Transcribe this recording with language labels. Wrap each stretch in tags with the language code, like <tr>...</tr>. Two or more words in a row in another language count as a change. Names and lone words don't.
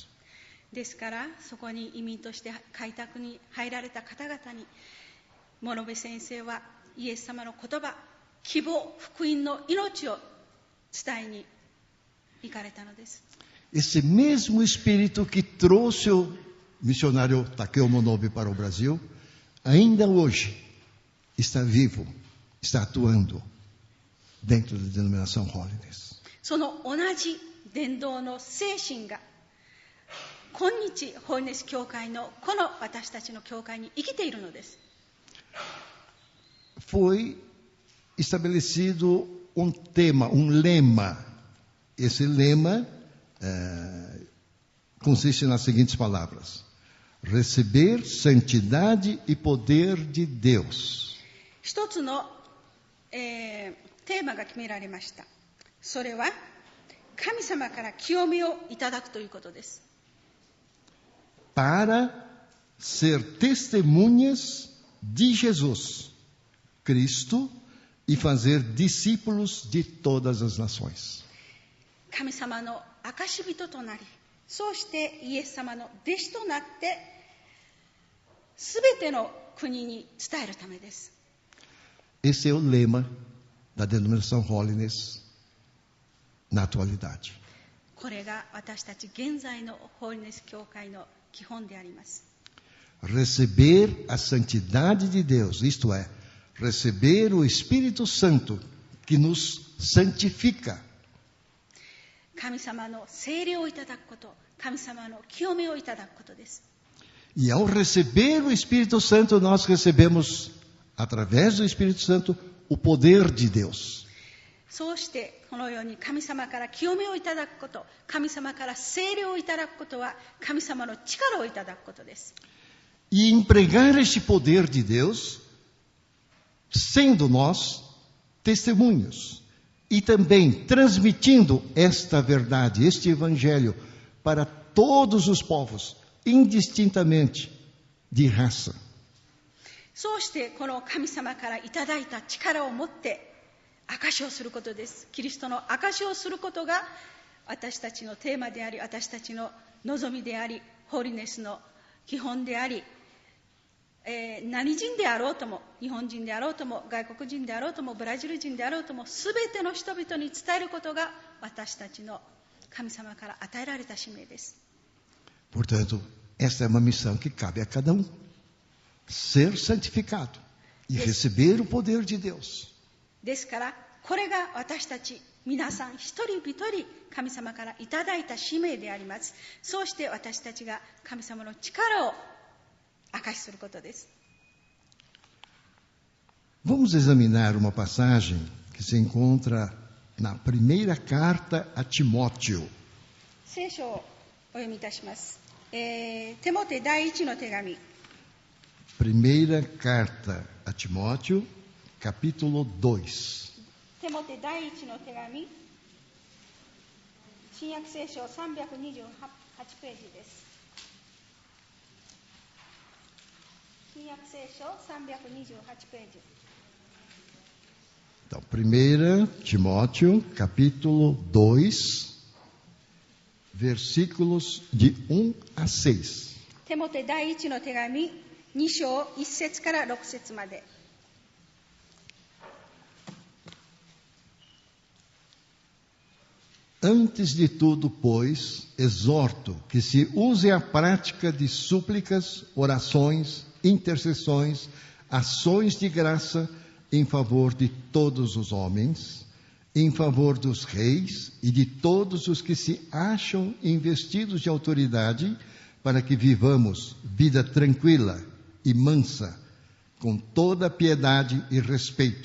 <ja>ですから、そこに移民として開拓に入られた方々に、諸部先生はイエス様の言葉、希望、福音の命を伝えに行かれたのです。</ja> <pt>Esse mesmo espírito que trouxe o missionário Takeo Monobe para o Brasil, ainda hoje está vivo, está atuando dentro da denominação Holiness.</pt> <ja>その同じ伝道の精神が今日ホーリネス教会のこの私たちの教会に生きているのです。</ja> <pt>Foi estabelecido um tema, um lema. Esse lema consiste nas seguintes palavras: receber santidade e poder de Deus.</pt> <ja>一つの、テーマが決められました。それは神様から清めをいただくということです。</ja> <pt>Para ser testemunhas de Jesus Cristo e fazer discípulos de todas as nações.</pt> <ja>神様の証人となり、そうしてイエス様の弟子となってすべての国に伝えるためです。</ja> <pt>Esse é o lema da denominação Holiness na atualidade.</pt> <ja>これが私たち現在のホーリネス教会の基本であります。</ja> <pt>Receber a santidade de Deus, isto é, receber o Espírito Santo que nos santifica.</pt> <ja>神様の聖霊をいただくこと、神様の清めをいただくことです。</ja> <pt>E ao receber o Espírito Santo, nós recebemos, através do Espírito Santo, o poder de Deus.</pt> <ja>そうしてこのように神様から清めをいただくこと、神様から聖霊をいただくことは神様の力をいただくことです。</ja> <pt>E empregar este poder de Deus, sendo nós testemunhos, e também transmitindo esta verdade, este evangelho, para todos os povos, indistintamente de raça,</pt> <ja>そうしてこの神様からいただいた力を持って証しをすることです。キリストの証しをすることが私たちのテーマであり、私たちの望みであり、ホーリネスの基本であり、何人であろうとも、日本人であろうとも、外国人であろうとも、ブラジル人であろうとも、すべての人々に伝えることが私たちの神様から与えられた使命です。</ja> <pt>Portanto, esta é uma missão que cabe a cada um. Ser santificado e receber o poder de Deus.</pt> <ja>ですから、これが私たち皆さん一人一人神様からいただいた使命であります。そうして私たちが神様の力を証しすることです。</ja> <pt>Vamos examinar uma passagem que se encontra na primeira carta a Timóteo.</pt> <ja>聖書をお読みいたします。テモテ第一の手紙。</ja> <pt>Primeira carta a Timóteo, capítulo 2.</pt> <ja>テモテ第一の手紙。新約聖書328ページです。新約聖書328ページ。</ja> <pt>Então, 1 Timóteo, capítulo 2, versículos de 1 a 6.</pt> <ja>テモテ第一の手紙2章1節から6節まで。</ja> <pt>Antes de tudo, pois, exorto que se use a prática de súplicas, orações, intercessões, ações de graça em favor de todos os homens, em favor dos reis e de todos os que se acham investidos de autoridade, para que vivamos vida tranquila e mansa, com toda piedade e respeito.</pt>